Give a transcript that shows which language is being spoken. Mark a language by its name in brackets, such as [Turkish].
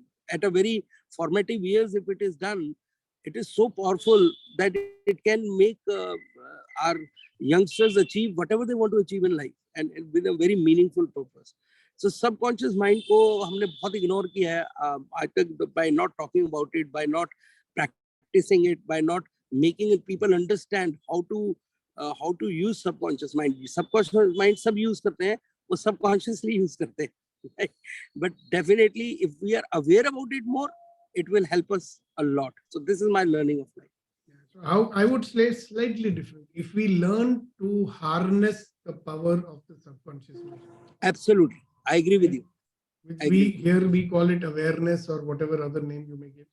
[English] At a very formative years, if it is done, it is so powerful that it can make our youngsters achieve whatever they want to achieve in life, and with a very meaningful purpose. So subconscious mind [Hindi] को हमने बहुत ignore किया है आज तक, [English] by not talking about it, by not practicing it, by not making people understand how to use subconscious mind. [Hindi] Subconscious mind सब use करते हैं, वो subconsciously use करते हैं. [English] But definitely, if we are aware about it more, it will help us a lot. So this is my learning of life. So how I would say slightly different. If we learn to harness the power of the subconscious mind. Absolutely. I agree with you. Which we call it awareness, or whatever other name you may give.